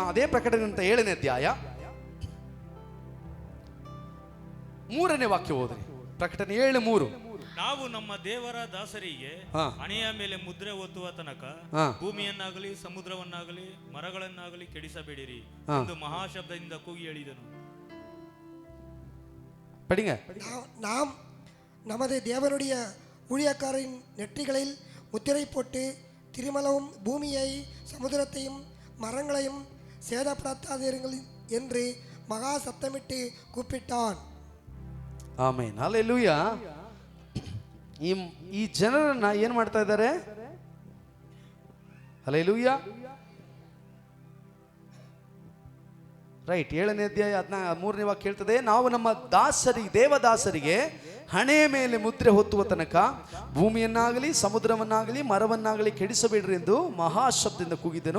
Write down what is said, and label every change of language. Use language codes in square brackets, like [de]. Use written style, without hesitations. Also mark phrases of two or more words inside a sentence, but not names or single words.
[kn] ಅದೇ ಪ್ರಕಟಣೆ 7ನೇ ಅಧ್ಯಾಯ 3ನೇ ವಾಕ್ಯ ಓದ್ರಿ. ಪ್ರಕಟಣೆ 7:3. ನಾವು ನಮ್ಮ ದೇವರ ದಾಸರಿಗೆ ಹಣೆಯ ಮೇಲೆ ಮುದ್ರೆ ಒತ್ತುವ ತನಕ ಭೂಮಿಯನ್ನಾಗಲಿ ಸಮುದ್ರವನ್ನಾಗಲಿ ಮರಗಳನ್ನಾಗಲಿ ಕೆಡಿಸಬೇಡಿರಿ ಎಂದು ಮಹಾಶಬ್ದದಿಂದ ಕೂಗಿ ಹೇಳಿದನು. [ta] படிங்க. நாம் நமது தேவனுடைய ஊழியக்காரின் நெற்றிகளில் முத்திரை போட்டு திருமலவும் பூமியை சமுதிரத்தையும் மரங்களையும் சேதப்படுத்தாதீர்கள் என்று மகா சத்தமிட்டு கூப்பிட்டான். [kn] ಆಮೆನ್. ಹಲ್ಲೆಲೂಯ. ಈ ಜನರನ್ನ ಏನ್ ಮಾಡ್ತಾ ಇದ್ದಾರೆ? ಹಲ್ಲೆಲೂಯ. ರೈಟ್. 7ನೇ ಅಧ್ಯಾಯ 3ನೇ ವಾಕ್ಯ ಹೇಳ್ತದೆ, ನಾವು ನಮ್ಮ ದೇವದಾಸರಿಗೆ ಹಣೆಯ ಮೇಲೆ ಮುದ್ರೆ ಹೊತ್ತುವ ತನಕ ಭೂಮಿಯನ್ನಾಗಲಿ ಸಮುದ್ರವನ್ನಾಗಲಿ ಮರವನ್ನಾಗಲಿ ಕೆಡಿಸಬೇಡ್ರಿ ಎಂದು ಮಹಾಶಬ್ದದಿಂದ ಕೂಗಿದನು.